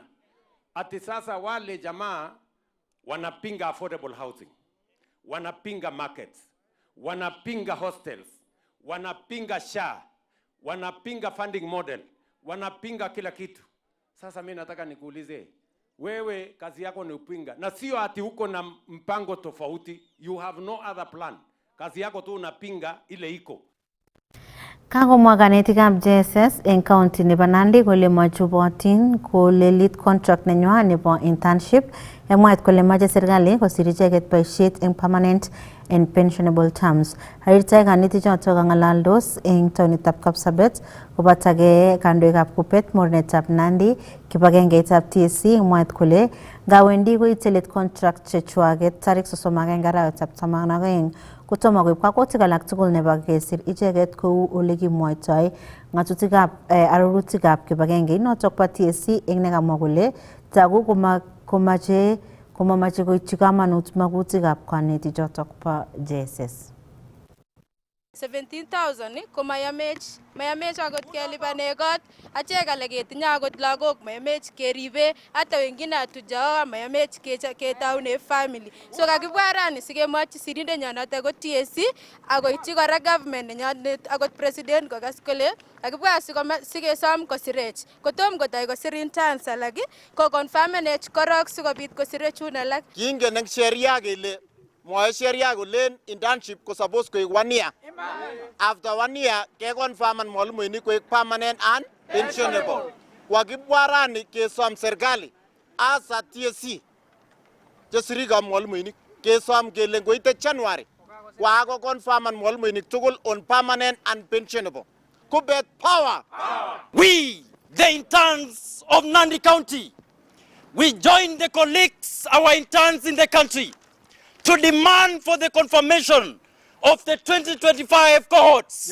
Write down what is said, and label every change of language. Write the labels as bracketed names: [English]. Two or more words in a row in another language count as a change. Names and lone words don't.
[Swahili] Ati sasa wale jamaa wanapinga [English] affordable housing, [Swahili] wanapinga markets, wanapinga hostels, wanapinga SHA, wanapinga [English] funding model, [Swahili] wanapinga kila kitu. Sasa mimi nataka nikuulize, wewe kazi yako ni upinga, na sio ati uko na mpango tofauti. [English] You have no other plan. [Swahili] Kazi yako tu unapinga ile iko. [Kalenjin] Kagomwa kanetikab JSS en county nebo Nandi kole mochobotin kole [English] lead contract [Kalenjin] nenywa nebo internship emwaet kole mache serikali kosir icheket boisiet en [English] permanent and pensionable terms. [Kalenjin] Harirtai kanetichoto kang'alaldos en taonitab Kapsabet kobatage kandoikab Kupet mornetab Nandi kibagengeitab TSC emwaet kole ngawendi koite [English] lead contract [Kalenjin] chechwaget tarik 31 arawetab 12 kotomo koib kakwautiik alak tugul nebo kesir icheket kou ole kimwoitoi ng'atutikab arorutikab kibagenge notok bo TSC eng nekamwa kole tagu komamache koityi kamanut magutikab kanetichotok bo JSS. 17,000 ko mayamech akot kelipanen kot, achek alak ketinye akot lagok mayamech keribe, [Swahili] hata wengine hatujao [Kalenjin] mayamech ketaune [Swahili] family. [Kalenjin] So kakibwa rani sikemwochi sirindenyon noto ko TSC akoityi kora government nenyonet akot president kokas kole kakibwa sikesom kosirech. Kotom kotoi kosir interns alak ko confirmenech korok sikobit kosirech chun alak. Kingen eng sheria kele mwae sheria kolen internship ko suppose koek 1 year. [English] After 1 year [Kalenjin] ke confirman mwalimuinik koek [English] permanent and pensionable. [Kalenjin] Wakibwa rani kesom serikali asa TSC chesirika mwalimuinik kesom kele ngoite January wako confirman mwalimuinik tugul [English] on permanent and pensionable. [Kalenjin] Kubet power. [English] We, the interns of Nandi County, we join the colleagues, our interns in the country, to demand for the confirmation of the 2025 cohorts.